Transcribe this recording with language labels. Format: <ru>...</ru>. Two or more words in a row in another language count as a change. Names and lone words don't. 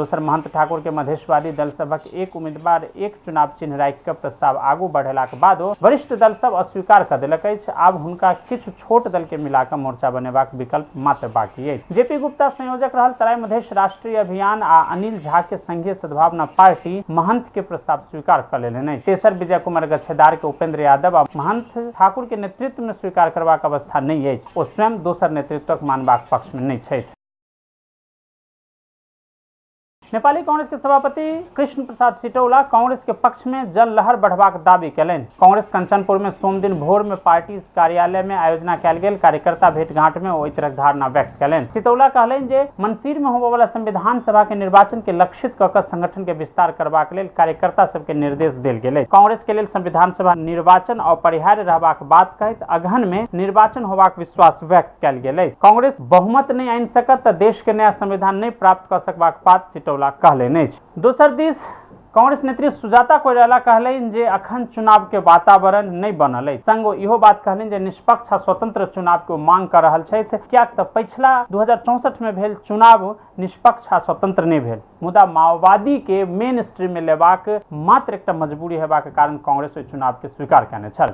<mai>दोसर महंत ठाकुर के मधेशवादी दल सबक एक उम्मीदवार एक चुनाव चिन्ह राखि के प्रस्ताव आगू बढ़ेलाक बादो वरिष्ठ दल सब अस्वीकार कर देलक अछि। आब हुनका किछु छोट दल के मिलाकर मोर्चा बनेबाक विकल्प मात्र बाकी अछि। जेपी गुप्ता संयोजक रहल तराई मधेश राष्ट्रीय अभियान आ अनिल झा के संघीय सद्भावना पार्टी महंत के प्रस्ताव स्वीकार कर लेलनि। तेसर विजय कुमार गच्छेदार के उपेंद्र यादव आ महंत ठाकुर के नेतृत्व में स्वीकार करबाक अवस्था नहीं अछि। ओ स्वयं दोसर नेतृत्वक मानबाक पक्ष में नहीं छथि। नेपाली कांग्रेस के सभापति कृष्ण प्रसाद सिटौला कांग्रेस के पक्ष में जल लहर बढ़बाक दावी कयलनि। कांग्रेस कंचनपुर में सोम दिन भोर में पार्टी कार्यालय में आयोजना कयल गेल कार्यकर्ता भेंटघाट में ओहि तरहक धारणा व्यक्त कयलनि। सिटौला कहलनि जे मंसिर में होबय वाला संविधान सभा के निर्वाचन के लक्षित कऽ कऽ संगठन के विस्तार करबाक लेल कार्यकर्ता सबके निर्देश देल गेलै। कांग्रेस के लेल संविधान सभा निर्वाचन अपरिहार्य रहबाक बात कहैत अगहन में निर्वाचन होबाक विश्वास व्यक्त कयल गेलै। कांग्रेस बहुमत नहीं आनि सकत तऽ देश के नया संविधान नहीं प्राप्त कऽ सकबाक बात सिटौला कहलनि अछि। दोसर दिस कांग्रेस नेत्री सुजाता कोइराला कहलनि जे अखन चुनाव के वातावरण नहीं बनल अछि। संग इहो बात कहलनि जे निष्पक्ष आ स्वतंत्र चुनाव के मांग कर रहल छथि, कियाक तऽ पिछला 2064 में भेल चुनाव निष्पक्ष आ स्वतंत्र नहीं भेल। मुदा माओवादी के</mai> <en>main stream</en> <mai>में लेबाक मात्र एकटा मजबूरी हेबाक कारण कांग्रेस ओहि चुनाव के स्वीकार कयने छल।</mai>